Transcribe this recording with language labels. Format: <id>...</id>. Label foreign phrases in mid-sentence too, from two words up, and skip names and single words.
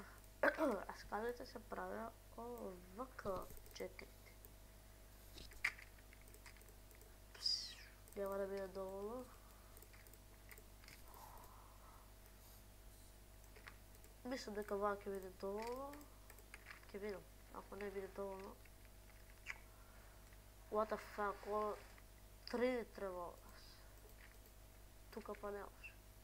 <mk>А скалите се правя овака, чекайте. Нема да биде доволно. Мислам дека вака ќе биде доволно. Ќе видам, ако не биде доволно.</mk> <en>What the fuck,</en> <mk>3 треба од нас. Тука па не може.</mk>